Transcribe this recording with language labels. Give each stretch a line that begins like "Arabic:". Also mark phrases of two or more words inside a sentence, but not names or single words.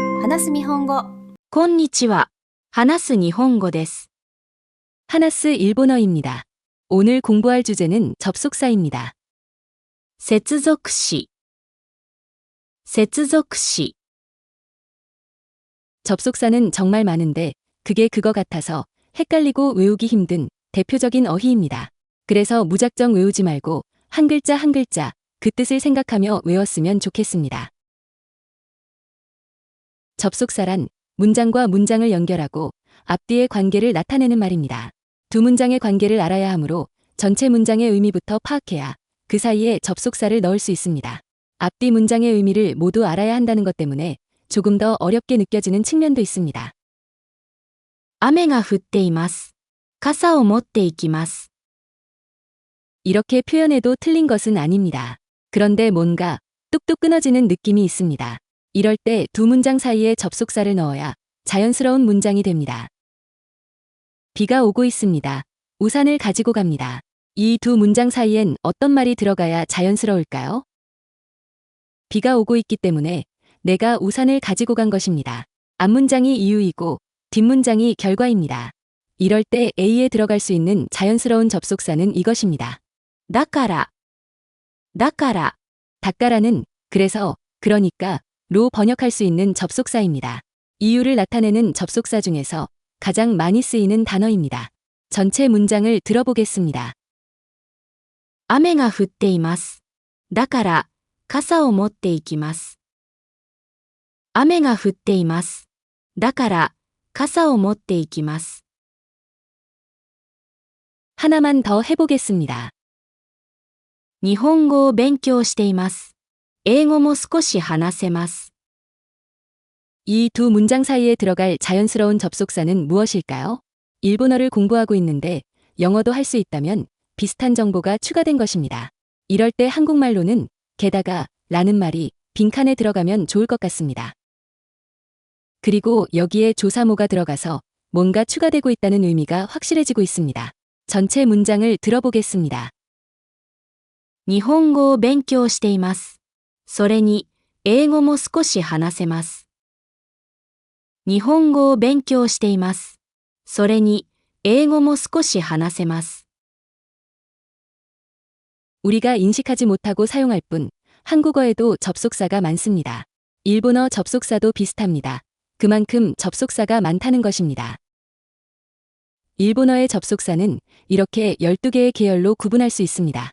Japanese: 話す日本語。こんにちは。話す日本語です。
Korean: 하나스 일본어입니다. 오늘 공부할 주제는 접속사입니다.
Japanese: 接続詞。接続詞。
Korean: 접속사는 정말 많은데 그게 그거 같아서 헷갈리고 외우기 힘든 대표적인 어휘입니다. 그래서 무작정 외우지 말고 한 글자 한 글자 그 뜻을 생각하며 외웠으면 좋겠습니다. 접속사란 문장과 문장을 연결하고 앞뒤의 관계를 나타내는 말입니다. 두 문장의 관계를 알아야 하므로 전체 문장의 의미부터 파악해야 그 사이에 접속사를 넣을 수 있습니다. 앞뒤 문장의 의미를 모두 알아야 한다는 것 때문에 조금 더 어렵게 느껴지는 측면도 있습니다.
Japanese: 雨が降っています。傘を持っていきます。
Korean: 이렇게 표현해도 틀린 것은 아닙니다. 그런데 뭔가 뚝뚝 끊어지는 느낌이 있습니다. 이럴 때 두 문장 사이에 접속사를 넣어야 자연스러운 문장이 됩니다. 비가 오고 있습니다. 우산을 가지고 갑니다. 이 두 문장 사이엔 어떤 말이 들어가야 자연스러울까요? 비가 오고 있기 때문에 내가 우산을 가지고 간 것입니다. 앞문장이 이유이고 뒷문장이 결과입니다. 이럴 때 A에 들어갈 수 있는 자연스러운 접속사는 이것입니다.
Japanese: だから。だから。
Korean: 닦아라는 그래서, 그러니까 로 번역할 수 있는 접속사입니다. 이유를 나타내는 접속사 중에서 가장 많이 쓰이는 단어입니다. 전체 문장을 들어보겠습니다.
Japanese: 雨が降っています。だから、傘を持っていきます。雨が降っています。だから、傘を持っていきます。
Korean: 하나만 더 해보겠습니다.
Japanese: 日本語を勉強しています。英語も少し話せます。
Korean: 이 두 문장 사이에 들어갈 자연스러운 접속사는 무엇일까요? 일본어를 공부하고 있는데 영어도 할 수 있다면 비슷한 정보가 추가된 것입니다. 이럴 때 한국말로는 게다가 라는 말이 빈칸에 들어가면 좋을 것 같습니다. 그리고 여기에 조사모가 들어가서 뭔가 추가되고 있다는 의미가 확실해지고 있습니다. 전체 문장을 들어보겠습니다.
Japanese: 日本語を勉強しています。それに、英語も少し話せます。日本語を勉強しています。それに、英語も少し話せます。
Korean: 우리가 인식하지 못하고 사용할 뿐 한국어에도 접속사가 많습니다. 일본어 접속사도 비슷합니다. 그만큼 접속사가 많다는 것입니다. 일본어의 접속사는 이렇게 12개의 계열로 구분할 수 있습니다.